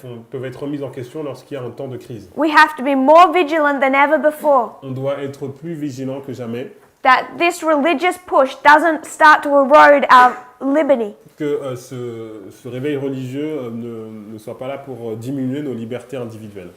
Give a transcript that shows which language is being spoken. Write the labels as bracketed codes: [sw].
[fr] peuvent être remises en question lorsqu'il y a un temps de crise. [en] We have to be more vigilant than ever before [fr] On doit être plus vigilant que jamais [en] that this religious push doesn't start to erode our liberty. [fr] Que ce réveil religieux ne soit pas là pour diminuer nos libertés individuelles